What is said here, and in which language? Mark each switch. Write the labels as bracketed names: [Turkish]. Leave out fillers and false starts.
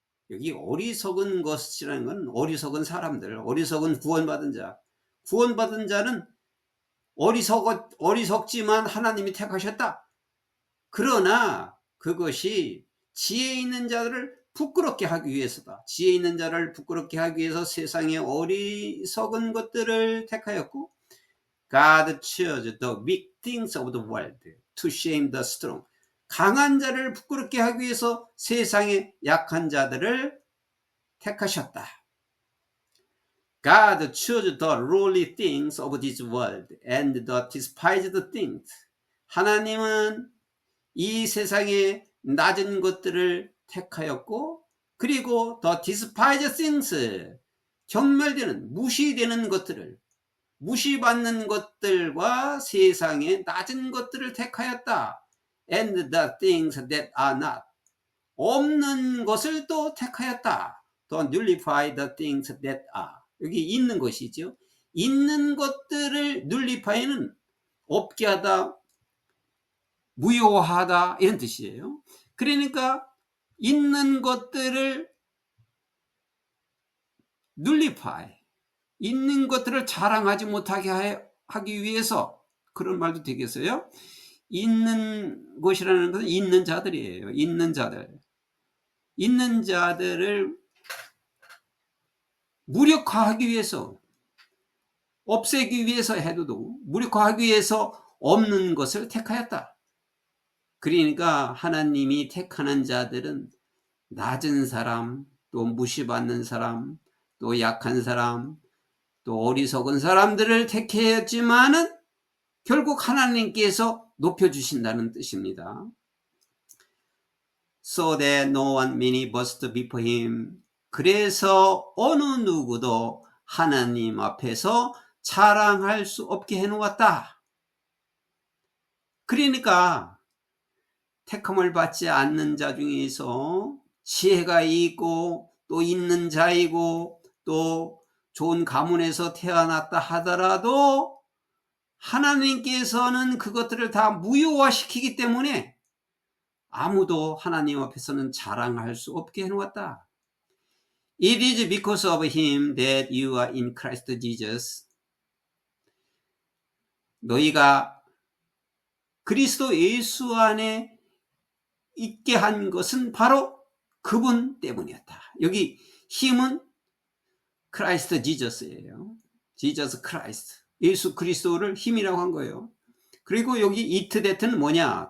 [Korean] 여기 어리석은 것이라는 건 어리석은 사람들, 어리석은 구원받은 자. 구원받은 자는 어리석지만 하나님이 택하셨다. 그러나 그것이 지혜 있는 자들을 부끄럽게 하기 위해서다. 지혜 있는 자를 부끄럽게 하기 위해서 세상의 어리석은 것들을 택하였고, [English] God chose the weak things of the world to shame the strong. [Korean] 강한 자를 부끄럽게 하기 위해서 세상의 약한 자들을 택하셨다. [English] God chose the lowly things of this world and the despised things. [Korean] 하나님은 이 세상의 낮은 것들을 택하였고, 그리고 [English] the despised things, [Korean] 경멸되는, 무시되는 것들을, 무시받는 것들과 세상의 낮은 것들을 택하였다. [English] And the things that are not, [Korean] 없는 것을 또 택하였다. [English] To nullify the things that are. [Korean] 여기 있는 것이죠. 있는 것들을 nullify는 없게 하다, 무효하다, 이런 뜻이에요. 그러니까 있는 것들을 nullify, 있는 것들을 자랑하지 못하게 하기 위해서, 그런 말도 되겠어요? 있는 것이라는 것은 있는 자들이에요. 있는 자들. 있는 자들을 무력화하기 위해서, 없애기 위해서 해도 무력화하기 위해서 없는 것을 택하였다. 그러니까 하나님이 택하는 자들은 낮은 사람, 또 무시받는 사람, 또 약한 사람, 또 어리석은 사람들을 택했지만은 결국 하나님께서 높여주신다는 뜻입니다. [English] So that no one many boast before him. [Korean] 그래서 어느 누구도 하나님 앞에서 자랑할 수 없게 해놓았다. 그러니까 택함을 받지 않는 자 중에서 지혜가 있고 또 있는 자이고 또 좋은 가문에서 태어났다 하더라도 하나님께서는 그것들을 다 무효화시키기 때문에 아무도 하나님 앞에서는 자랑할 수 없게 해놓았다. [English] It is because of him that you are in Christ Jesus. [Korean] 너희가 그리스도 예수 안에 있게 한 것은 바로 그분 때문이었다. 여기 힘은 크라이스트 지저스예요. 지저스 크라이스트. 예수 그리스도를 힘이라고 한 거예요. 그리고 여기 [English] it that [Korean] 는 뭐냐?